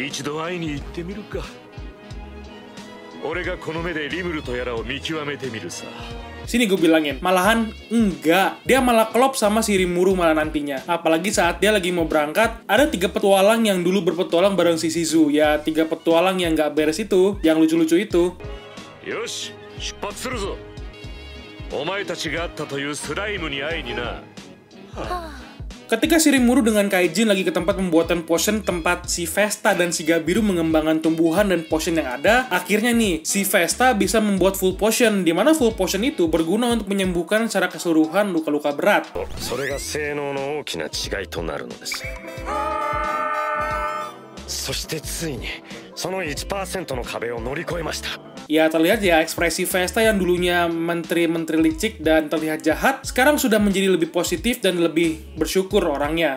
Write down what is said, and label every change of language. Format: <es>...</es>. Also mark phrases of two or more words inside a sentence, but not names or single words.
<id>Sini gue bilangin, malahan enggak. Dia malah klop sama si Rimuru malah nantinya. Apalagi saat dia lagi mau berangkat, ada 3 petualang yang dulu berpetualang bareng si Shizu. Ya, 3 petualang yang nggak beres itu, yang lucu-lucu itu.</id> <ja>よし、出発ぞ. お前たちが会ったというスライムに会いにな.</ja> <id>Ketika si Rimuru dengan Kaijin lagi ke tempat pembuatan potion tempat si Vesta dan si Gabiru mengembangkan tumbuhan dan potion yang ada, akhirnya nih, si Vesta bisa membuat</id> <en>full potion,</en> <id>di mana</id> <en>full potion</en> <id>itu berguna untuk menyembuhkan secara keseluruhan luka-luka berat. Ya, terlihat ya ekspresi Vesta yang dulunya menteri-menteri licik dan terlihat jahat, sekarang sudah menjadi lebih positif dan lebih bersyukur orangnya.</id>